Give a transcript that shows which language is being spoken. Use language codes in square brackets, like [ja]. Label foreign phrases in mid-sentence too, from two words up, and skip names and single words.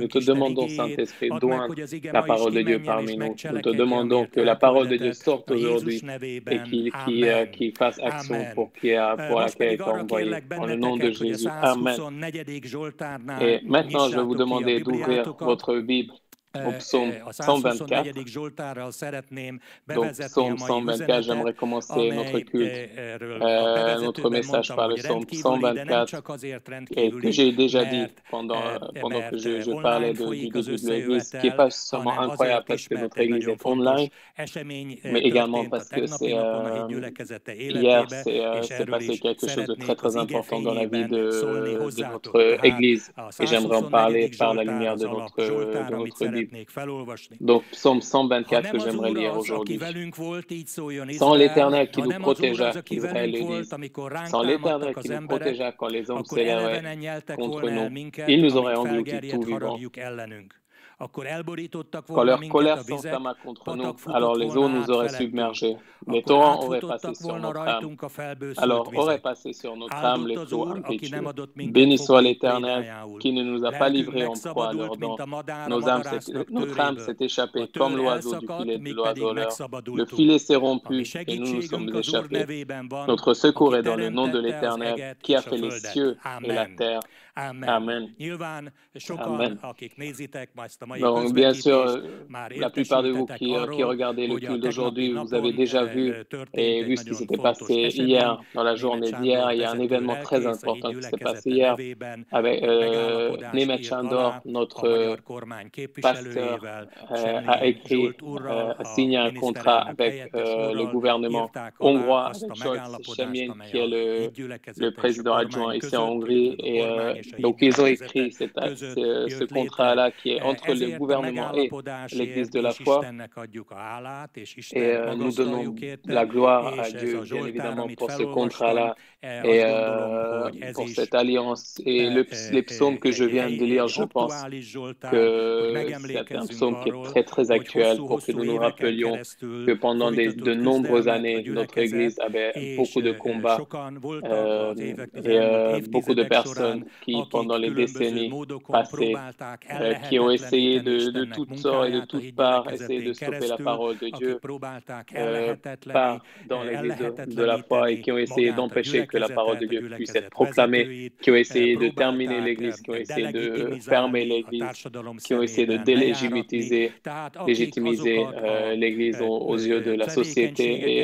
[fr] Nous te demandons, Saint-Esprit, doigne la parole de Dieu parmi nous. Nous te demandons que la parole de Dieu sorte aujourd'hui et qu'il fasse action pour laquelle elle est envoyée. En le nom de Jésus. Amen. Et maintenant, je vais vous demander d'ouvrir votre Bible au psaume [hu] a 124. 124. Zsoltárral szeretném [fr] Donc, [hu] bevezetni a [fr] psaume [hu] mai [fr] 124, j'aimerais [hu] üzenetet, [fr] commencer notre culte, [hu] amelyről a [fr] notre [hu] bevezetőben [fr] message [hu] mondtam, [fr] par le [hu] hogy [fr] psaume [hu] rendkívüli, de nem [fr] 124, [hu] csak azért [fr] et que [hu] rendkívüli, [fr] j'ai déjà dit [hu] mert, [fr] pendant que je [hu] online [fr] parlais du [hu] folyik az [fr] début de l'Église, qui n'est [hu] összejövetel, [fr] pas seulement [hu] hanem [fr] incroyable [hu] azért [fr] parce [hu] is, [fr] que [hu] mert [fr] notre [hu] egy [fr] Église [hu] nagyon [fr] est [hu] fontos [fr] online, [hu] esemény [fr] mais également [hu] történt a [fr] parce que [hu] tegnapi napon a híd gyülekezete [fr] hier, [hu] életébe, és [fr] c'est [hu] erről [fr] passé [hu] is [fr] quelque chose de très [hu] szeretnék az [fr] très [hu] ige [fr] important dans la vie [hu] fényében szólni [fr] de [hu] hozzátok. [fr] notre [hu] Tehát [fr] Église, [hu] a [fr] et j'aimerais en parler [hu] 124. [fr] par la [hu] Zsoltár [fr] lumière [hu] az alap [fr] de [hu] Zsoltár, amit [fr] notre Bible. [hu] szeretnék felolvasni. [fr] Donc, psaume [hu] Ha [fr] 124 [hu] nem [fr] que [hu] az [fr] j'aimerais [hu] Úr [fr] lire [hu] az, aki [fr] aujourd'hui. [hu] velünk volt, így szóljon [fr] Sans [hu] Izrael, [fr] l'Éternel qui [hu] ha [fr] nous [hu] nem az Úr az, [fr] protégea, [hu] aki [fr] qu'Israël [hu] velünk [fr] le [hu] volt, [fr] dise, [hu] amikor ránk [fr] sans l'Éternel [hu] támadtak [fr] qui [hu] az [fr] nous [hu] emberek, [fr] protégea quand les hommes [hu] akkor eleve [fr] s'élèveraient [hu] nyeltek [fr] contre [hu] volna el [fr] nous, [hu] minket, [fr] ils nous auraient [hu] amint [fr] engloutis [hu] felgerjedt [fr] tout vivants. [hu] haragjuk ellenünk. Akkor elborítottak [fr] Quand [hu] volna [fr] leur [hu] minket [fr] colère [hu] a vizek, [fr] s'enflamma contre nous, [hu] patak [fr] alors [hu] futott [fr] les [hu] volna [fr] eaux nous [hu] át [fr] auraient [hu] felettünk. [fr] submergés, les [hu] Akkor [fr] torrents auraient passé [hu] átfutottak [fr] sur [hu] volna [fr] notre âme. [hu] rajtunk a felbőszült [fr] Alors auraient [hu] vizek. [fr] passé sur notre âme [hu] Áldott [fr] les [hu] az [fr] flots [hu] Úr, aki nem [fr] impétueux. [hu] adott minket [fr] Béni soit [hu] fogaik [fr] l'Éternel [hu] prédájául. [fr] qui ne nous a pas [hu] Lelkünk [fr] livrés en proie à leurs [hu] megszabadult, mint [fr] dents. [hu] a madár a [fr] Notre [hu] madarásznak [fr] âme [hu] töréből. [fr] s'est [hu] A [fr] échappée [hu] tőr [fr] comme l'oiseau du [hu] elszakadt, [fr] filet de [hu] mi pedig [fr] l'oiseleur. Le [hu] megszabadultunk. [fr] filet s'est [hu] A mi [fr] rompu et nous [hu] segítségünk [fr] sommes [hu] az Úr [fr] échappés. [hu] nevében van, [fr] Notre secours [hu] aki [fr] est dans le nom de [hu] teremtette az [fr] l'Éternel [hu] eget [fr] qui a [hu] és a [fr] fait les [hu] földet. [fr] cieux et la [hu] Amen. [fr] terre. [hu] Amen. [fr] Amen. [hu] Nyilván sokan, [fr] Amen. [hu] akik nézitek majd ezt a mai [fr] Donc, bien sûr, [hu] közvetítést, már [fr] la plupart de vous [hu] értesültetek [fr] qui [hu] arról, [fr] regardez le [hu] hogy a [fr] culte [hu] tegnapi [fr] d'aujourd'hui, vous avez [hu] napon [fr] déjà vu [hu] történt [fr] et [hu] egy [fr] vu ce qui [hu] nagyon [fr] s'était [hu] fontos [fr] passé [hu] esemény. [fr] hier, dans la [hu] Németh [fr] journée [hu] Sándor [fr] d'hier. Il y a un [hu] vezető [fr] événement très [hu] lelkész a híd [fr] important qui s'est passé [hu] gyülekezete [fr] hier [hu] nevében [fr] avec [hu] egy megállapodást [fr] Németh [hu] írt [fr] Sándor, [hu] alá a [fr] notre [hu] magyar kormány [fr] pasteur, [hu] képviselőjével, [fr] a [hu] Semjén [fr] écrit, [hu] Zsolt úrral, [fr] a [hu] a [fr] signé un contrat [hu] miniszterelnök [fr] avec [hu] helyettes [fr] le [hu] úrral [fr] gouvernement [hu] írták alá [fr] hongrois, [hu] azt a [fr] avec Scholz [hu] megállapodást, [fr] Semjén, [hu] amely [fr] qui est [hu] a híd [fr] le [hu] gyülekezete és a [fr] président adjoint [hu] kormány [fr] ici en [hu] között, [fr] Hongrie. [hu] illetve a [fr] Et [hu] kormány és a híd [fr] donc, ils ont [hu] gyülekezete [fr] écrit [hu] között [fr] ce [hu] jött létre. [fr] contrat-là qui est entre le [hu] Ezért a [fr] gouvernement et l'Église [hu] megállapodásért [fr] de la [hu] is [fr] foi. [hu] Istennek adjuk a hálát, és [fr] Et [hu] Istent [fr] nous donnons [hu] magasztaljuk érte, [fr] la gloire à [hu] és ez [fr] Dieu, [hu] a [fr] bien [hu] Zsoltár, [fr] évidemment, [hu] amit [fr] pour ce [hu] felolvastam, [fr] contrat-là et [hu] azt gondolom, hogy ez [fr] pour [hu] is [fr] cette alliance. Et les psaumes que je viens de lire, [hu] egy [fr] je pense [hu] aktuális Zsoltár, hogy [fr] que c'est un [hu] megemlékezzünk [fr] psaume qui est [hu] arról, [fr] très très [hu] hogy [fr] actuel pour que [hu] hosszú-hosszú [fr] nous nous [hu] éveken [fr] rappelions [hu] keresztül [fr] que pendant de [hu] folytatott [fr] nombreuses [hu] küzdelmet a [fr] années, notre Église [hu] gyülekezet, [fr] avait [hu] és [fr] beaucoup de combats [hu] sokan voltak az [fr] et [hu] elmúlt [fr] beaucoup de [hu] évtizedek [fr] personnes [hu] során, [fr] qui, pendant [hu] akik [fr] les [hu] különböző [fr] décennies [hu] módokon [fr] passées, [hu] próbálták [fr] qui ont essayé [hu] ellehetetleníteni [fr] de [hu] Istennek [fr] toutes sortes et de [hu] munkáját a [fr] toutes [hu] híd [fr] parts, essayer de [hu] gyülekezetén [fr] stopper la [hu] keresztül, [fr] parole de [hu] akik [fr] Dieu [hu] próbálták [fr] par dans l'Église de la foi et qui ont essayé d'empêcher que la parole de Dieu puisse être proclamée, qui ont essayé de terminer l'Église, qui ont essayé de fermer l'Église, qui ont essayé de délégitimiser l'Église aux yeux de la société.